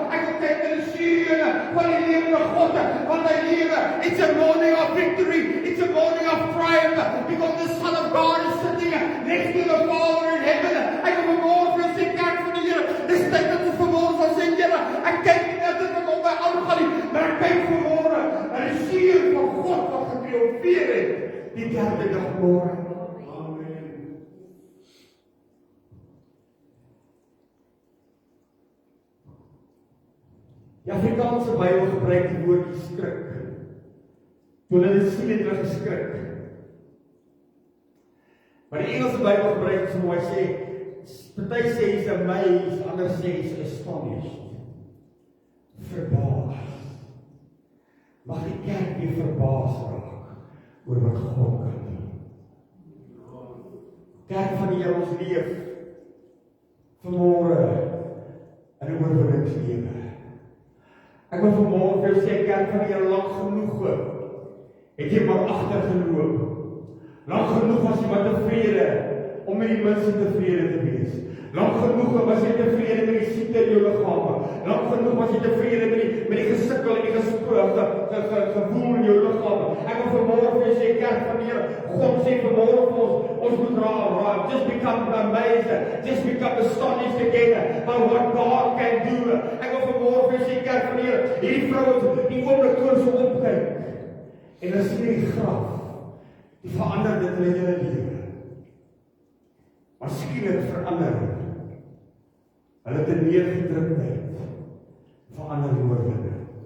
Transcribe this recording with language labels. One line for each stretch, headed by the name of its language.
Afrikaans: Ek wil kyk na die Sure van die lewende God, want hy lewe.
English: It's a morning of victory, it's a morning of triumph, because the Son of God is sitting next to the Father in heaven.
Afrikaans: Ek wil vanmôre vir sê, kerk van die Here, dis tyd dat ons vanmôre sal sê, Here, ek kyk nie net dit wat op my aangaan nie, maar ek kyk vanmôre na die Sure van God wat getriomfeer het die derde dag môre. Die Afrikaanse Bybel gebruik die woordjie skrik. Toe hulle dit sien het hulle geskrik. Maar die Engelse Bybel gebruik so mooi sê, Party sê
English: he's amazed,
Afrikaans: ander sê
English: he's astonished.
Afrikaans: Verbaas. Mag die kerk weer verbaas raak oor wat God kan doen. Kerk van die Here, ons leef vanmôre in 'n oorwinningslewe. Ek wil vanmôre vir jou sê, kerk van die Here, lank genoeg het jy maar agtergeloop. Lank genoeg was jy maar tevrede om met die minste tevrede te wees. Lank genoeg was jy tevrede met die siekte in jou liggame. Lank genoeg was jy tevrede met die gesukkel en die gevoel in jou liggame. Ek wil vanmôre vir jou sê, kerk van die Here, God sê vanmôre vir ons moet raak.
English: Just become amazed. Just become astonished again by what God can do.
Afrikaans: Ek wil vanmôre vir jou sê, kerk van die Here, hierdie vrouens, die oomblik toe so opkyk. En dan sien die graf, die verander dit in hulle lewe. Maar skielik verander hulle te neergedruktheid, verander oorwinning.